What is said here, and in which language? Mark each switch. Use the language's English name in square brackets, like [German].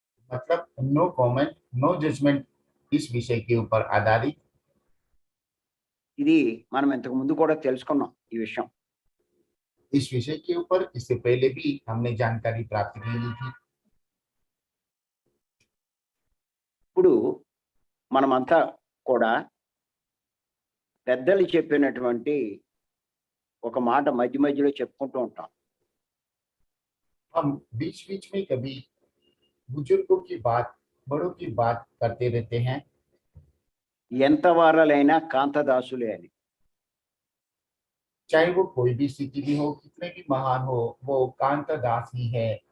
[Hindi] मतलब [English] no comment no judgement [Hindi] इस विषय के ऊपर आधारित। [Telugu] ఇది మనం ఇంతకు ముందు కూడా తెలుసుకున్నాం ఈ విషయం. [Hindi] इस विषय के ऊपर इससे पहले भी हमने जानकारी प्राप्त की ली थी। [Telugu] ఇప్పుడు మనమంతా కూడా పెద్దలు చెప్పినటువంటి ఒక మాట మధ్య మధ్యలో చెప్పుకుంటూ ఉంటాం. [Hindi] हम बीच बीच में कभी बुजुर्गों की बात, बड़ों की बात करते रहते हैं। [Telugu] ఎంత వారలైనా కాంతదాసులే అని. [Hindi] चाहे वो कोई भी स्थिति भी हो, कितने भी महान हो, वो कांता दास ही है।